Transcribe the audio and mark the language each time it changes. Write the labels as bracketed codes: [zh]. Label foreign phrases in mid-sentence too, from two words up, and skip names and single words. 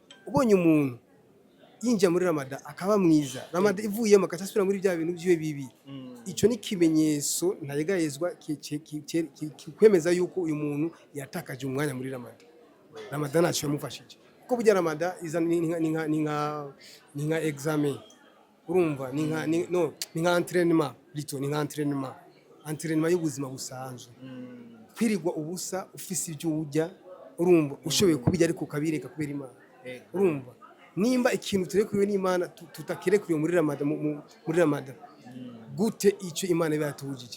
[rn] ubonye umuntu yinjira muri Ramadan akaba mwiza, Ramadan ivuyemo akasubira muri bya bintu byiwe bibi, ico ni kimenyetso ntayegayezwa kwemeza yuko uyu muntu yatakaje umwanya muri Ramadan. Ramadan ntacyo yamufashije kuko burya Ramadan iza ni nka examen, urumva ni nka entraînement, plutôt ni nka entraînement y'ubuzima busanzwe. Kwirigwa ubusa ufise ibyo urya, urumva ushoboye kubijya ariko ukabireka kubera Imana, urumva nimba ikintu turekuriwe n'Imana tutakirekuriwe muri Ramadan gute icyo Imana iba yatujije.